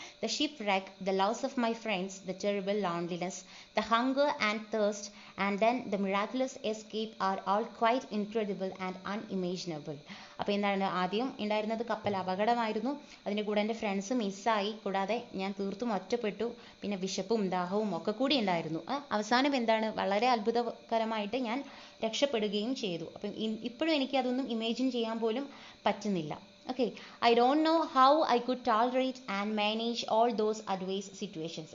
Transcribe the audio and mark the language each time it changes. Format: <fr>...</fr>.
<en>The ship wreck, the loss of my friends, the terrible loneliness, the hunger and thirst, and then the miraculous escape are all quite incredible and unimaginable.</en> <ml>അപ്പോൾ എന്താണ്, ആദ്യം ഉണ്ടായിരുന്നത് കപ്പൽ അപകടമായിരുന്നു, അതിൻ്റെ കൂടെ എൻ്റെ friends മിസ്സായി, കൂടാതെ ഞാൻ തീർത്തും ഒറ്റപ്പെട്ടു, പിന്നെ വിശപ്പും ദാഹവും ഒക്കെ കൂടി ഉണ്ടായിരുന്നു. അവസാനം എന്താണ്, വളരെ അത്ഭുതകരമായിട്ട് ഞാൻ രക്ഷപ്പെടുകയും ചെയ്തു. അപ്പം ഇപ്പോഴും എനിക്ക് അതൊന്നും ഇമാജിൻ ചെയ്യാൻ പോലും പറ്റുന്നില്ല.</ml> <en>Okay, I don't know how I could tolerate and manage all those adverse situations.</en>